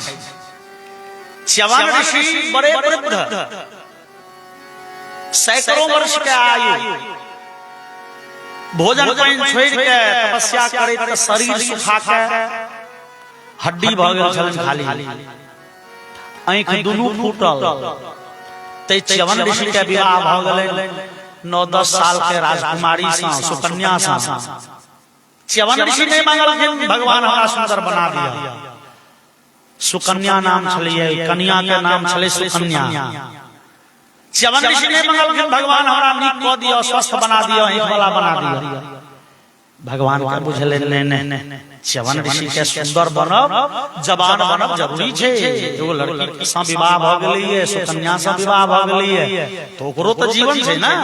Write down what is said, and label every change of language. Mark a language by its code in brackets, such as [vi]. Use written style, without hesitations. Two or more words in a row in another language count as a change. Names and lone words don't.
[mai] च्यवन ऋषि बड़े वृद्ध, सैकड़ों वर्ष के आयु, भोजन पानी छोड़ के तपस्या करैत शरीर सुखा के हड्डी भ गेल छलन खाली, आंख दुनू फूटल, तै च्यवन ऋषि के विवाह भ गेलै 9-10 साल के राजकुमारी सा, सुकन्या सा। च्यवन ऋषि ने मांगलखिन भगवान हमरा सुंदर बना दिया, सुकन्या नाम छलिए, कन्या के नाम छले सुकन्या। च्यवन ऋषि ने मंगलखिन भगवान हमरा नीक क दियो, स्वस्थ बना दियो, आंख वाला बना दियो। भगवान के बुझले ने च्यवन ऋषि के सुंदर बनब जवान बनब जरूरी छै, एगो लड़की से विवाह भ गेलिए, सुकन्या से विवाह भ गेलिए तो ओकरो तो जीवन छै ना।